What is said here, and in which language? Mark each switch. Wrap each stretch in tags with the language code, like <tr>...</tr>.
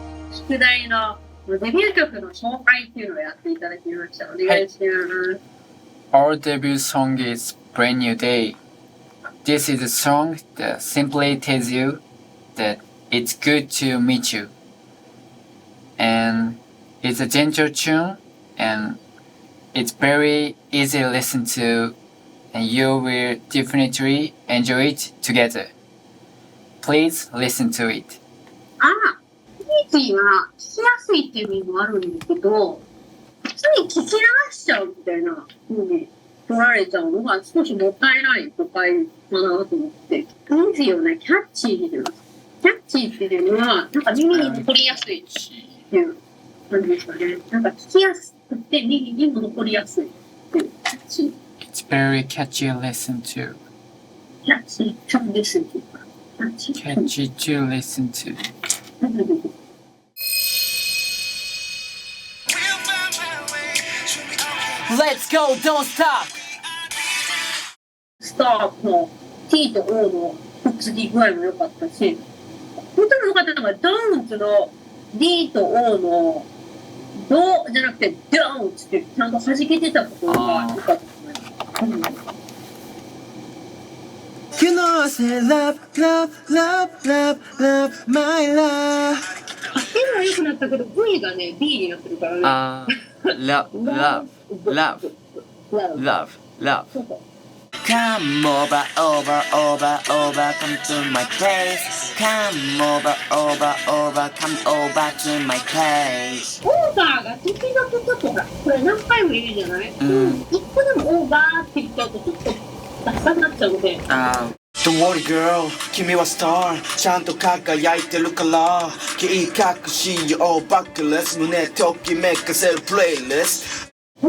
<ja>宿題のデビュー曲の紹介っていうのをやっていただきました。お願いします。</ja> <en>Our debut song is Brand New Day. This is a song that simply tells you that it's good to meet you. And it's a gentle tune and it's very easy to listen to and you will definitely enjoy it together. Please listen to it.</en> <ja>ついは聞きやすいっていう意味もあるんだけど、普通に聞き流しちゃうみたいな風に取られちゃうのが少しもったいない誤解かなと思って。 easy をね、キャッチーに言います。キャッチーっていうのは、なんか耳に残りやすいっていう感じですかね。なんか聞きやすくて耳にも残りやすいっていうキャッチー。</ja> <en>It's very catchy to listen to. キャッチー to listen to.</en> <ja>キャッチー</ja> <en>Catchy to listen to. Let's go, don't stop!</en> <ja>スタートの T と O のくっつき具合も良かったし、本当に良かったのが、don't の D と O のドじゃなくて don't ってちゃんと弾けてたことが良かったですね。</ja> <en>You know I say love, love, love, love, love, my love.</en> <ja>手は良くなったけど V がね B になってるからね。</ja> <en>Love, love, love, love, love. Come over, over, over, over, come to my place. Come over, over, over, come over to my place.</en> <ja>オーバーが時々ちょっとほら、これ何回も言うじゃない？一個でもオーバーって言っちゃうとちょっとダサくなっちゃうので。</ja> <en>Don't worry girl,</en> <ja>君はスターちゃんと輝いてるから気隠しよバックレス胸ときめかせるプレイリスト</ja>